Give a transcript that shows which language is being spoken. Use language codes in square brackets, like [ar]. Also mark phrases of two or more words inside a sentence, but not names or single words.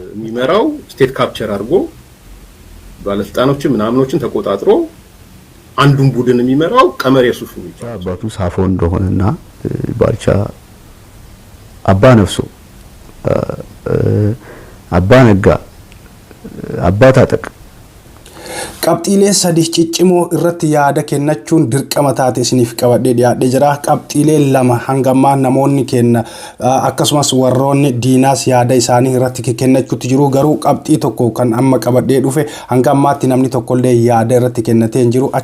[am] የሚመራው ስቴት ካፕቸር አድርጎ ባለስልጣኖችን ምናምኖችን ተቆጣጥሮ አንዱን ቡድን የሚመራው ቀመር የሱፍ ነው። አባቱ ሳፎ እንደሆነና ባልቻ አባ ነፍሶ አባ ነጋ አባ ታጠቅ [om] qabxiilee sadii ciccimoo irratti yaada kennachuun dirqama taate isiniif qabadhee dhiyaadhee jira. Qabxiilee lama hangammaa namoonni kenna akkasumas warroonni diinaas yaada isaanii irratti kennachuutti jiru. Garuu qabxii tokko kan amma qabadhee dhufe hangammaatti namni tokkollee yaada irratti kennatee hin jiru.